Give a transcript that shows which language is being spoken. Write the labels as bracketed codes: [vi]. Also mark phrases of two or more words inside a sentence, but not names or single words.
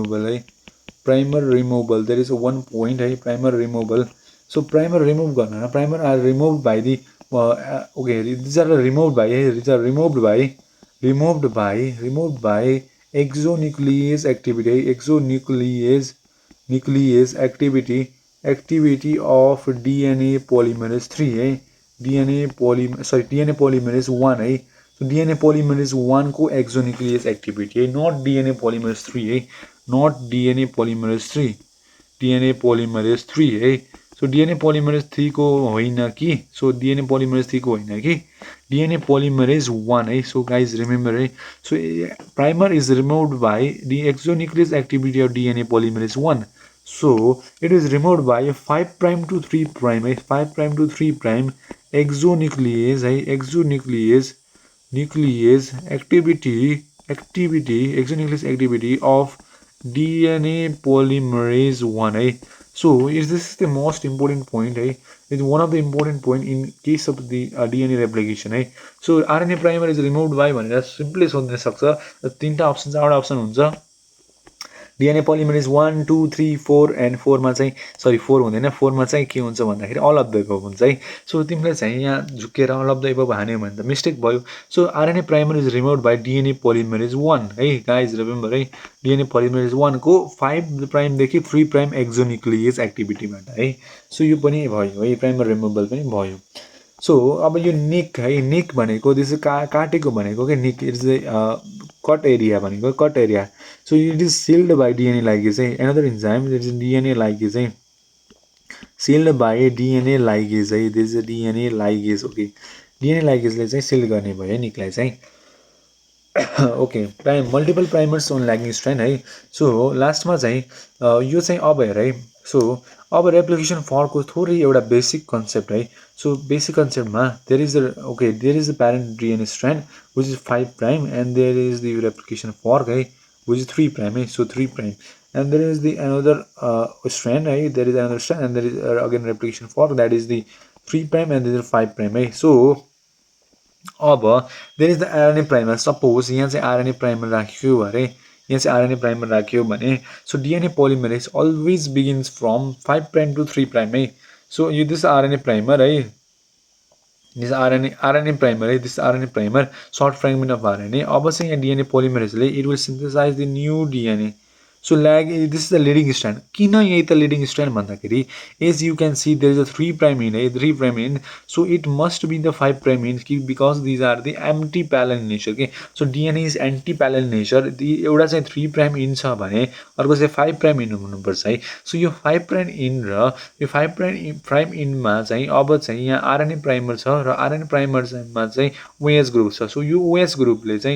[en] removal there is one point है primer removal so primer remove गर्न primer are removed by the okay these are removed by exonuclease activity of DNA polymerase 3 है DNA polymerase 1 है so DNA polymerase 1 को exonuclease activity है not DNA polymerase 3 है not DNA polymerase 3 है so DNA polymerase 3 [ne] को होइन कि [en] so DNA polymerase 3 [ne] को होइन कि [en] DNA polymerase 1 है so guys remember है so primer is removed by the exonuclease activity of DNA polymerase 1 so it is removed by 5' to 3' 5' to 3' exonuclease activity of DNA polymerase 1 है so this is the most important point है it is one of the important point in case of the DNA replication है so RNA primer is removed by [ne] भनेर सिम्पली सोध्न सक्छ तीनटा अप्सन चारवटा अप्सन हुन्छ [en] DNA polymerase 1 2 3 4 and 4 [ne] मा चाहिँ सरी 4 हुँदैन 4 मा चाहिँ के हुन्छ भन्दाखेरि [en] all of the above [ne] हुन्छ है सो तिमीले चाहिँ यहाँ झुकेर [en] all of the above [ne] हान्यो भने त मिस्टेक भयो [en] so RNA primer is removed by DNA polymerase 1 है guys remember है DNA polymerase 1 को 5' देखि 3' exonuclease activityबाट [ne] है सो यो पनि भयो [en] है primer removal [ne] पनि भयो सो अब यो निक है निक भनेको त्यसै काटेको भनेको के [en] nick is cut area भनेको cut area so it is sealed by DNA ligase another enzyme that is DNA ligase sealed by DNA ligase there is a DNA ligase okay DNA ligase [ne] ले चाहिँ [en] seal [ne] गर्ने भयो निकलाई चाहिँ [en] okay multiple primers on lagging strand [ne] है सो लास्टमा चाहिँ यो चाहिँ अब हेर है सो अब [en] replication forkको [ne] थोरै एउटा [en] basic concept है so basic conceptमा there is the parent DNA strand which is 5' and there is the replication fork है which is 3' so 3' and there is the another strand right there is another strand and there is again replication fork that is the 3' and there is 5' so अब there is the RNA primer suppose [ne] यहाँ चाहिँ [en] RNA primer [ne] राख्यो अरे यहाँ चाहिँ [en] RNA primer [ne] राख्यो भने [en] so DNA polymerase always begins from 5 prime to 3 prime [ne] है सो यो [en] this RNA primer है this RNA primer है this RNA primer short fragment of RNA [ne] अब चाहिँ यहाँ [en] DNA polymeraseले it will synthesize the new DNA so this is the leading strand [ne] किन यही त [en] leading strand भन्दाखेरि as you can see there is a 3 prime end है 3 prime end so it must be the 5 prime end कि because these are the anti parallel in nature के so DNA is anti parallel nature [ne] एउटा चाहिँ [en] 3 prime end [ne] छ भने अर्को चाहिँ 5 [en] prime end [ne] हुनुपर्छ है सो यो 5 [en] prime end [ne] र यो 5 [en] prime endमा [ne] चाहिँ अब चाहिँ यहाँ [en] RNA primer [ne] छ र [en] RNA primerमा [ne] चाहिँ [en] OH group [ne] छ सो यो [en] OH groupले [ne] चाहिँ